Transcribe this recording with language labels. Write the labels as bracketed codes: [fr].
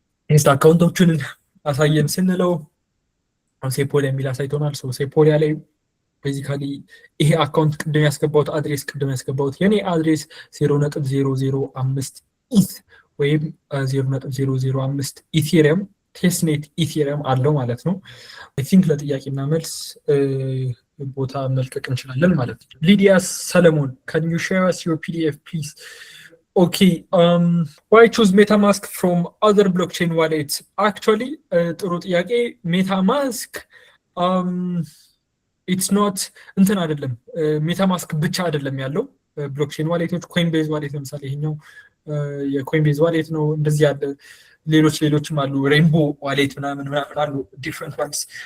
[am] ቴስት አካውንቶችን አሳየን ስንለው ሴፖሊያ የሚል አሳይቶናል። ሴፖሊያ ላይ ቤዚካሊ ይሄ አካውንት ቅድም ያስገባሁት አድሬስ ቅድም ያስገባሁት የኔ አድሬስ 0.005 ኢት ወይም 0.005 ኢቴሪየም ቴስትኔት ኢቴሪየም አለው ማለት ነው። አይ ቲንክ ለጥያቄና መልስ ቦታ መልቀቅ እንችላለን ማለት ነው። ሊዲያ ሰለሞን [en] can you share us your PDF please? Okay, why choose MetaMask from other blockchain wallets? [am] Actually, ጥሩ ጥያቄ። MetaMask it's not እንትን አይደለም፣ MetaMask ብቻ አይደለም ያለው ብሎክቼን ዋሌቶች። ኮይንቤዝ ዋሌት ለምሳሌ ይሄኛው የኮይንቤዝ ዋሌት ነው። እንደዚህ ያለ ሌሎችም አሉ። ሬንቦ ዋሌት ምናምን አሉ ዲፍረንት ዋንስ።